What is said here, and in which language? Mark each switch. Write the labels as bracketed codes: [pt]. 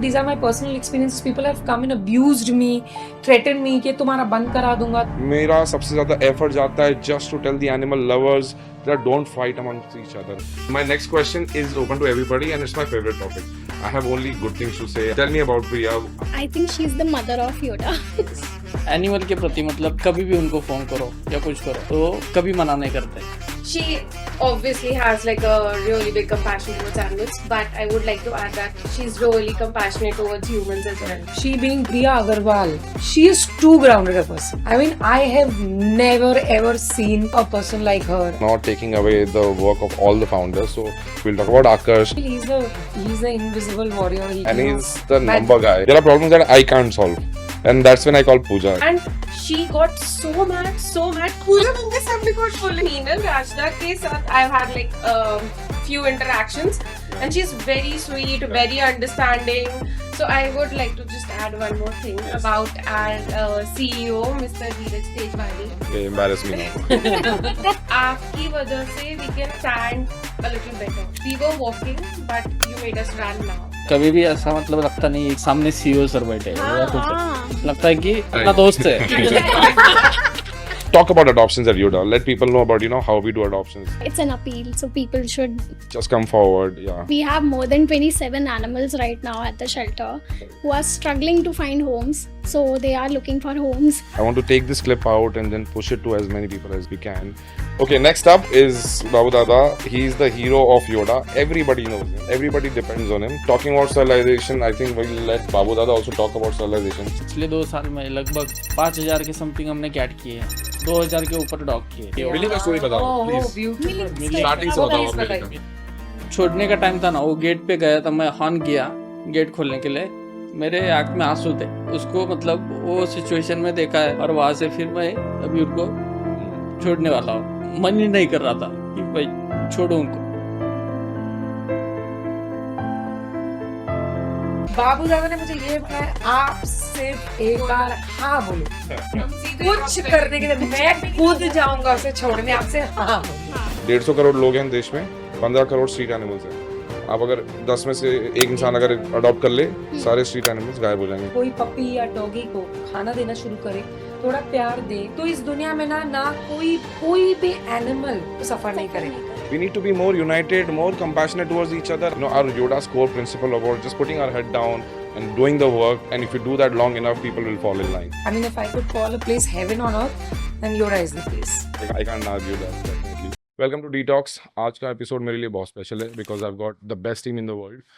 [en] These are my personal experiences. People have come and abused me, threatened me [hi] कि तुम्हारा बंद करा दूंगा. मेरा सबसे ज्यादा एफर्ट जाता है [en] just to tell the animal lovers that don't fight amongst each other. My next question is open to everybody and it's my favorite topic. I have only good things to say. Tell me about Priya. I think she's the mother of Yoda. [hi] Animal के प्रति मतलब कभी भी उनको phone करो या कुछ करो तो कभी मना नहीं करते। [en] She obviously has like a really big compassion towards animals, but I would like to add that she's really compassionate towards humans as well. She being Priya Agarwal, she is too grounded a person. I mean, I have never ever seen a person like her. Not taking away the work of all the founders. So we'll talk about Akash. He's the invisible warrior. And he's the number guy. There are problems that I can't solve. And that's when I call Pooja. And she got so mad. [hi] पूरा मंगे सब [en] got full email. Rajda [hi] के साथ [en] I've had like few interactions, and she's very sweet, very understanding. So I would like to just add one more thing about our CEO, Mr. Dheeraj Tejwani. Okay, embarrass me now. [hi] आपकी वजह से [en] we can stand a little better. We were walking, but you made us run now. [hi] कभी भी ऐसा मतलब लगता नहीं है सामने सीईओ सर बैठे हैं या कुछ लगता है कि अपना दोस्त है। [en] Talk about adoptions at Yoda. Let people know about how we do adoptions. It's an appeal, so people should. Just come forward. Yeah. We have more than 27 animals right now at the shelter who are struggling to find homes. So they are looking for homes. I want to take this clip out and then push it to as many people as we can. Okay, next up is Babu Dada. He's the hero of Yoda. Everybody knows him. Everybody depends on him. Talking about sterilization, I think we'll let Babu Dada also talk about sterilization. [hi] पिछले 2 साल में लगभग 5000 के something हमने cat किए हैं, 2000 के ऊपर डॉग किए। मिली का स्टोरी बताओ Oh, [en] Please. beautiful. [hi] स्टार्टिंग से बताओ [en] Please [hi] मिली बताइए. का। छोड़ने का टाइम था ना, वो गेट पे गया था, मैं हॉर्न किया गेट खोलने के लिए, मेरे आंख में आंसू थे। उसको मतलब वो सिचुएशन में देखा है और वहां से फिर मैं अभी उनको छोड़ने वाला हूँ। मन ही नहीं कर रहा था कि भाई छोड़ो उनको। बाबू दादा ने मुझे ये बताया, आप सिर्फ एक बार हाँ बोलो, कुछ करने के लिए मैं खुद जाऊंगा उसे छोड़ने, आपसे हाँ बोलो। 150 करोड़ लोग हैं देश में, 15 करोड़ स्ट्रीट एनिमल्स हैं। आप अगर 10 में से एक इंसान अगर अडॉप्ट कर ले, सारे स्ट्रीट एनिमल्स गायब हो जाएंगे। कोई पपी या डॉगी को खाना देना शुरू करे, थोड़ा प्यार दे, तो इस दुनिया में ना कोई भी एनिमल सफर नहीं करेगा। [en] We need to be more united, more compassionate towards each other. Our Yoda's core principle about just putting our head down and doing the work, and if you do that long enough, people will fall in line. I mean, if I could call a place heaven on earth, then Yoda is the place. I can't argue that, definitely. Welcome to Detox. [hi] आज का episode मेरे लिए बहुत special है [en] because I've got the best team in the world.